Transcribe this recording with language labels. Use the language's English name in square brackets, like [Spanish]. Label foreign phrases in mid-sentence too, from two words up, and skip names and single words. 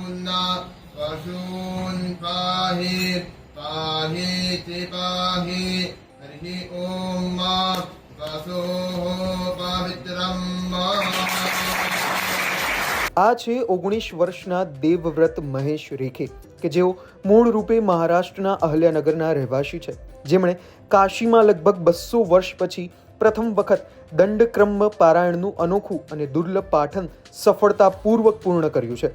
[Sanskrit] पशून् पाहि पाहीति पाहि हरि ओम मा पशोः पवित्रं मा। [Gujarati] આ છે 19 વર્ષના દેવવ્રત મહેશ રેખે કે જેઓ મૂળ રૂપે મહારાષ્ટ્રના અહલ્યાનગરના રહેવાસી છે, જેમણે કાશીમાં લગભગ 200 વર્ષ પછી પ્રથમ વખત દંડક્રમ પારાયણનું અનોખું અને દુર્લભ પાઠન સફળતાપૂર્વક પૂર્ણ કર્યું છે.